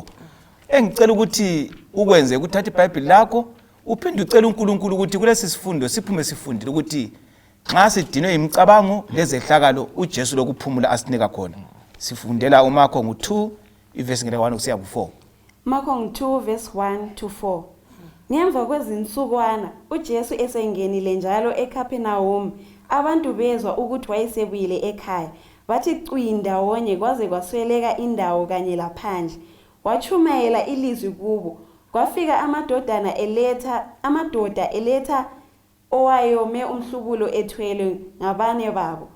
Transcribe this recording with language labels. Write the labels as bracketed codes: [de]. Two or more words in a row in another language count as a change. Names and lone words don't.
[nd] Engicela ukuthi ukwenze ukuthatha iBhayibheli lakho uphinde ucela uNkulunkulu ukuthi kulesi sifundo siphume sifundile ukuthi nxa sidinwe imicabango lezehlakalo uJesu lokuphumula asinika khona. Sifundela uMakho 2 iverse ngeka 1 kusiya ku4. [en] Makho 2 verse 1 to 4. [nd] Ngemva kwezinsukwana uJesu esengenile njalo eKapenawume, abantu bezwa ukuthi wayesebuyile ekhaya. Bathi cwinda wonye kwaze kwasweleka indawo kanye laphandle. Wachumayela ilizwi kubo. Kwafika amadoda eletha owayome umhlubulo ethwele ngabane babo.